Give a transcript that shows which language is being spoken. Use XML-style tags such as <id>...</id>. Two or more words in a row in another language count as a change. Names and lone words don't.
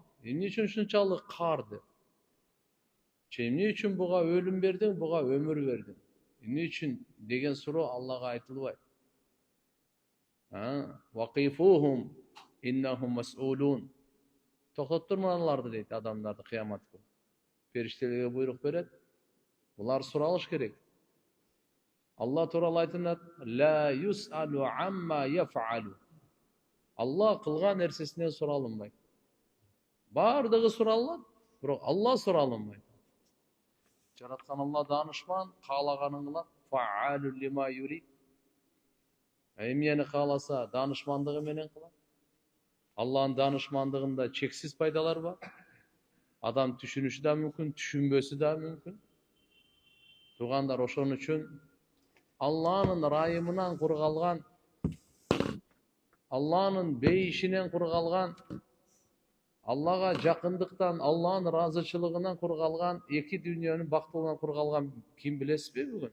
<ky>Эмне үчүн ушунчалык кар деп? Эмне үчүн буга өлүм бердиң, буга өмүр бердиң? Эмне үчүн деген суроо Аллага айтылбайт.</ky> <ar>وقفوهم إنهم مسؤولون.</ar> <ky>Токтоттур аларды дейт адамдарды кыямат күнү. Периштелерге буйрук берет. Булар суралыш керек. Алла туралы айтынат:</ky> <ar>«لا يسأل عما يفعل».</ar> <ky>Алла кылган нерсесинен суралынбайт. Бардыгы суралат, бирок Алла суралынбайт. Жараткан Алла данышман, каалаганын кылат.</ky> <ar>فعال لما يريد.</ar> <ky>Эмнени кааласа, данышмандыгы менен кылат. Алланын данышмандыгында чексиз пайдалар бар. Адам түшүнүшү да мүмкүн, түшүнбөсү да мүмкүн. Тугандар, ошон үчүн Алланын райымынан кургалган, Алланын бейишинен кургалган, Аллага жакындыктан, Алланын ыраазычылыгынан кургалган, эки дүйнөнүн бактылыгынан кургалган ким билесизби бүгүн?</ky>